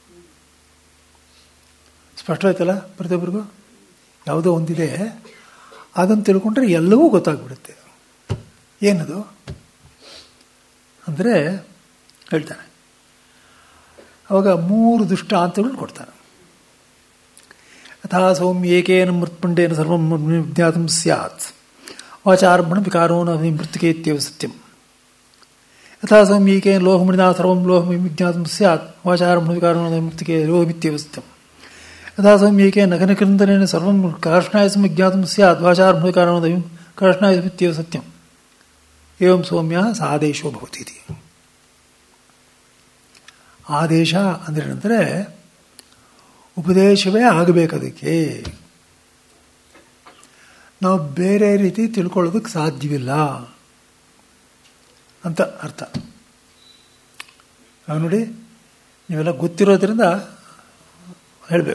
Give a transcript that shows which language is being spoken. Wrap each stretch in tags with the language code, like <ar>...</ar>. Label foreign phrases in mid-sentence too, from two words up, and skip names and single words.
<kn>ಸ್ಪಷ್ಟವಾಯ್ತಲ್ಲ ಪ್ರತಿಯೊಬ್ಬರಿಗೂ. ಯಾವುದೋ ಒಂದಿದೆ, ಅದನ್ನು ತಿಳ್ಕೊಂಡ್ರೆ ಎಲ್ಲವೂ ಗೊತ್ತಾಗ್ಬಿಡುತ್ತೆ. ಏನದು ಅಂದರೆ ಹೇಳ್ತಾನೆ. ಅವಾಗ 3 ದೃಷ್ಟಾಂತಗಳು ಕೊಡ್ತಾನೆ.</kn> <sa>ಯಥಾ ಸೌಮ್ಯ ಏಕೇನ ಮೃತ್ಪುಂಡೇನ ಸರ್ವಂ ವಿಜ್ಞಾತಂ ಸ್ಯಾತ್ ವಾಚಾರ್ಪಣ ವಿಕಾರೋ ನ ಮೃತ್ತಿಕೇತ್ಯವ ಸತ್ಯಂ. ಯಥಾ ಸೌಮ್ಯ ಏಕೇನ ಲೋಹಮಣಿನಾ ಸರ್ವಂ ಲೋಹಂ ವಿಜ್ಞಾತಂ ಸ್ಯಾತ್ ವಾಚಾರ್ಪಣ ವಿಕಾರೋ ನ ಮೃತ್ತಿಕೆ ಲೋಹಮಿತ್ಯವ ಸತ್ಯಂ. ಯಥಾ ಸೌಮ್ಯ ಏಕೇನ ಘನಕೃಂದನೇನ ಸರ್ವಂ ಕಾರ್ಷ್ಣಾಯಸಂ ವಿಜ್ಞಾತಂ ಸ್ಯಾತ್ ವಾಚಾರ್ಪಣ ವಿಕಾರೋ ನ ಕಾರ್ಷ್ಣಾಯಸಮಿತ್ಯವ ಸತ್ಯಂ. ಏವಂ ಸೌಮ್ಯ ಸಾದೇಶೋ ಭವತಿ.</sa> <kn>ಆದೇಶ ಅಂದರೆ ಉಪದೇಶವೇ ಆಗಬೇಕದಕ್ಕೆ. ನಾವು ಬೇರೆ ರೀತಿ ತಿಳ್ಕೊಳ್ಳೋದಕ್ಕೆ ಸಾಧ್ಯವಿಲ್ಲ ಅಂತ ಅರ್ಥ. ನೋಡಿ, ನೀವೆಲ್ಲ ಗೊತ್ತಿರೋದ್ರಿಂದ ಹೇಳಬೇಕು.</kn>